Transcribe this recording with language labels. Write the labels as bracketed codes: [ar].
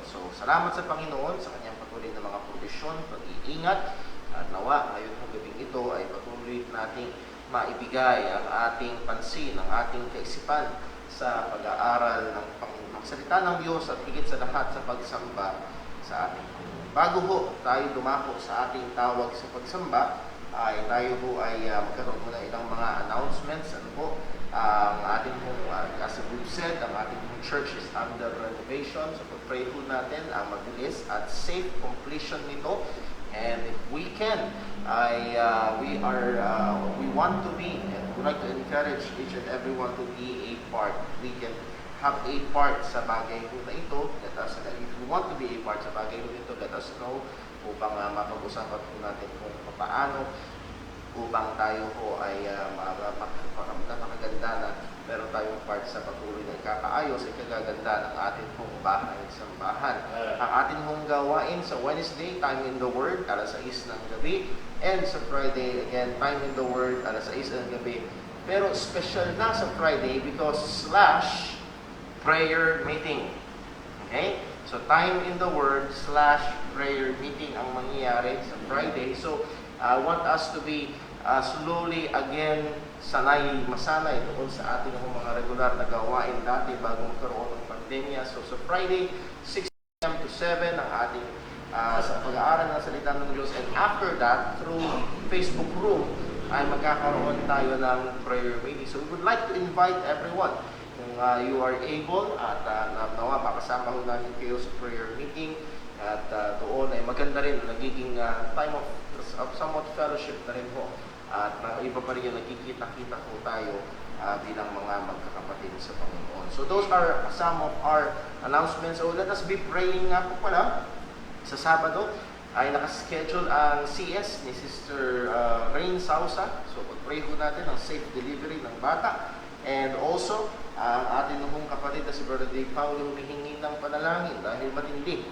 [tl] So salamat sa Panginoon sa kanyang patuloy na mga provisyon, pag-iingat, at nawa ngayon pong gabing ito ay patuloy nating maibigay ang ating pansin, ang ating kaisipan sa pag-aaral ng salita ng Diyos at higit sa lahat sa pagsamba sa ating Panginoon. Bago ho tayo dumako sa ating tawag sa pagsamba, ay tayo ho ay magkaroon muna ilang mga announcements. Ano po, ang ating pong, [en] as we've said, [tl] ang ating pong church [en] is under renovation. [tl] So pag-pray po natin ang mabilis at [en] safe completion [tl] nito. [en] And if we can, we want to be, and we like to encourage each and everyone to be a part. We can have a part [tl] sa bagay po na ito. [en] Let us, if we want to be a part [tl] sa bagay po ito, [en] let us know [tl] upang mapag-usapan po natin kung paano upang tayo po ay makaganda na meron tayong part sa patuloy na ikakaayos at ikagaganda ng ating pong bahay sambahan. Ang ating pong gawain sa Wednesday, time in the Word, alas 6 ng gabi. [en] And sa Friday, again, time in the Word, [tl] alas 6 ng gabi. [en] Pero special na sa Friday because / prayer meeting. Okay? So time in the Word / prayer meeting ang mangyayari sa Friday. So I want us to be slowly again [tl] masanay doon sa ating mga regular na gawain dati bago magkaroon ng pandemya. So sa Friday, 6 p.m. to 7 ang ating sa pag-aaral ng salita ng Diyos. [en] And after that, through Facebook room, [tl] ay magkakaroon tayo ng [en] prayer meeting. So we would like to invite everyone. [tl] Kung [en] you are able [tl] at nawa, makasama ho namin kayo sa prayer meeting. At doon ay maganda rin, nagiging [en] time of somewhat fellowship [tl] na rin po. At iba pa rin yung nagkikita-kita po tayo bilang mga magkakapatid sa Panginoon. [en] So those are some of our announcements. So let us be praying [tl] nga po pala. Sa Sabado ay nakaschedule ang CS ni Sister Rain Sausa. So pag-pray ho natin ang safe delivery ng bata. [en] And also, [tl] ang ating nung kapatid na si Brother Dave Paulo humihingi ng panalangin dahil matindi.